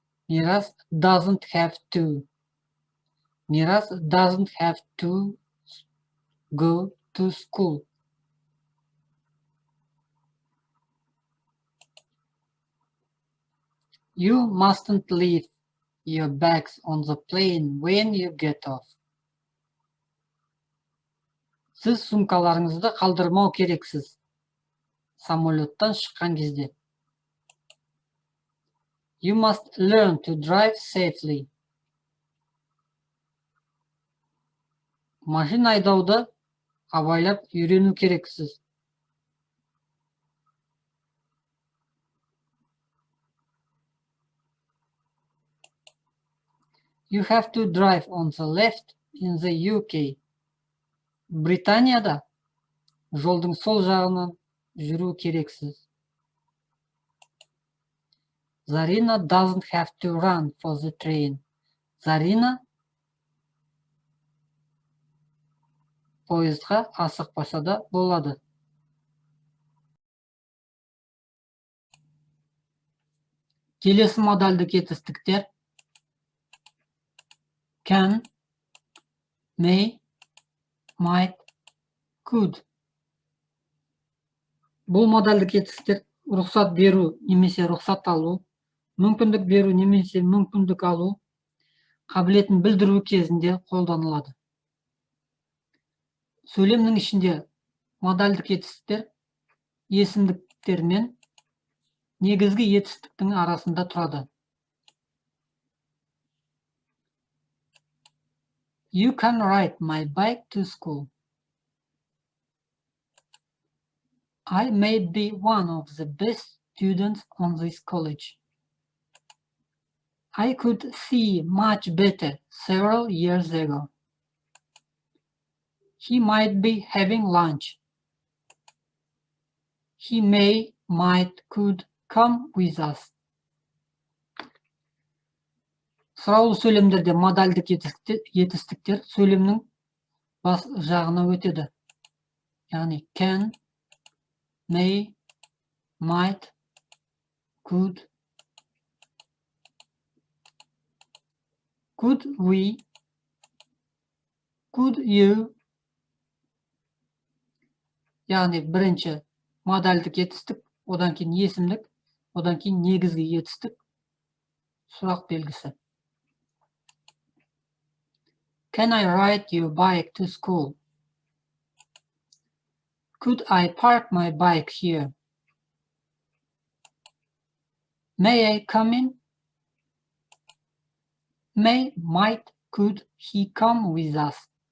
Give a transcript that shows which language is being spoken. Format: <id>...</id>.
<en>Мирас doesn't have to. Мирас doesn't have to go to school. You mustn't leave your bags on the plane when you get off.</en> <kk>Сіз сумкаларыңызды қалдырмау керексіз. Самолеттан шыққан кезде.</kk> <en>You must learn to drive safely.</en> <kk>Машина айдауды абайлап үйрену керексіз.</kk> <en>You have to drive on the left in the UK.</en> <kk>Британияда жолдың сол жағынан жүру керексіз.</kk> <en>Зарина doesn't have to run for the train.</en> <kk>Зарина поездға асықпаса да болады. Келесі модальдік етістіктер</kk> <en>can, may, might, could.</en> <kk>Бұл модальдік етістіктер рұқсат беру немесе рұқсат алу, мүмкіндік беру немесе мүмкіндік алу, қабілетін білдіру кезінде қолданылады. Сөйлемнің ішінде модальдік етістіктер есімдіктер мен негізгі етістіктің арасында тұрады.</kk> <en>You can ride my bike to school. I may be one of the best students on this college. I could see much better several years ago. He might be having lunch. He may, might, could come with us.</en> <kk>Сұраулы сөйлемдерде модальдік етістіктер сөйлемнің бас жағына өтеді.</kk> <en>Яғни can, may, might, could. Could we, could you.</en> <kk>Яғни бірінші модальдік етістік, одан кейін есімдік, одан кейін негізгі етістік, сұрақ белгісі.</kk> <en>Can I ride your bike to school? Could I park my bike here? May I come in? May, might, could he come with us?</en>